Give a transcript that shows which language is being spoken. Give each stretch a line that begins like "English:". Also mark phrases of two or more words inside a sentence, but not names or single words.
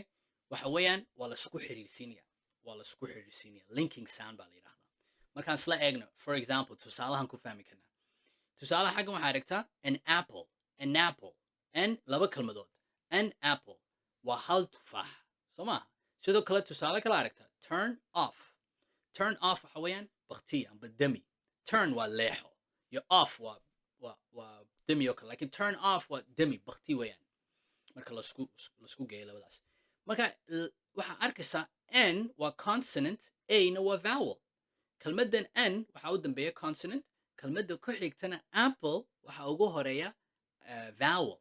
Somali: Waxa weeyaan waa laisku xiriirsiinaya,
English: linking sound
Somali: baa la yidhaahdaa. Markaan isla eegno,
English: for example,
Somali: tusaalahan ku fahmi karnaa. Tusaalaha xaggan waxaa aragtaa
English: an apple,
Somali: laba kelmadood,
English: an apple
Somali: waa hal tufaax, soo maaha? Sidoo kale tusaale kale aragtaa
English: turn off
Somali: waxa weeyaan baktiya amba demi. Turn waa leexo, iyo off waa demi oo kale, laakiin
English: turn off
Somali: waa demi, bakti weeyaan marka lasku geeyo labadaas. Marka waxaa arkaysaa n waa consonant, a na waa vowel. Kelmaddan n waxaa u dambeeya consonant, kelmadda ku xigtana apple waxaa ugu horeeya vowel.